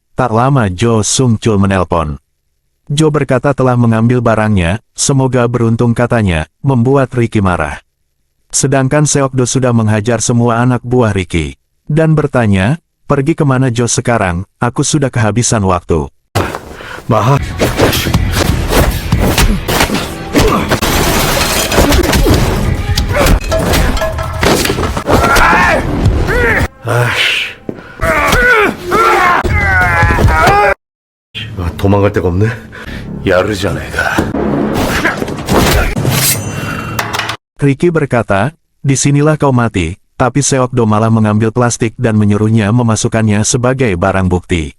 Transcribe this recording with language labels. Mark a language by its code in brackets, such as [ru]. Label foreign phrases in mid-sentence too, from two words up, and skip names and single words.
[id] Tak lama Jo Sung Chul menelpon. Jo berkata telah mengambil barangnya, semoga beruntung katanya, membuat Ricky marah. Sedangkan Seokdo sudah menghajar semua anak buah Ricky. Dan bertanya, pergi kemana Jo sekarang, aku sudah kehabisan waktu. Maha. [ko] 도망갈 데가 없네. 야르잖아, 애가. [id] Ricky berkata, disinilah kau mati, tapi Seokdo malah mengambil plastik dan menyuruhnya memasukkannya sebagai barang bukti.